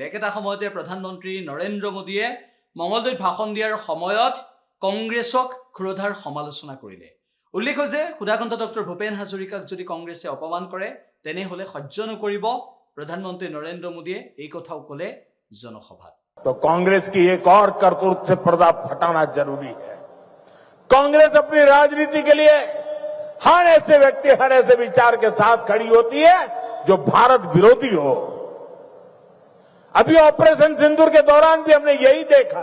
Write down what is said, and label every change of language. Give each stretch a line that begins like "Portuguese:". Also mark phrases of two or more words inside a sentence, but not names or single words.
Assamese: একেটা সময়তে প্ৰধানমন্ত্ৰী নৰেন্দ্ৰ মোদীয়ে মঙলদৈত ভাষণ দিয়াৰ সময়ত কংগ্ৰেছক ক্ষুৰধাৰ সমালোচনা কৰিলে। উল্লেখ যে সুধাকণ্ঠ ডক্টৰ ভূপেন হাজৰিকাক যদি কংগ্ৰেছে অপমান কৰে তেনেহলে সহ্য নকৰিব প্ৰধানমন্ত্ৰী নৰেন্দ্ৰ মোদীয়ে এই কথাও ক'লে জনসভাত।
Hindi: तो कांग्रेस की एक और करतूत से पर्दा फटाना जरूरी है। कांग्रेस अपनी राजनीति के लिए हर ऐसे व्यक्ति, हर ऐसे विचार के साथ खड़ी होती है जो भारत विरोधी हो। अभी ऑपरेशन सिंदूर के दौरान भी हमने यही देखा।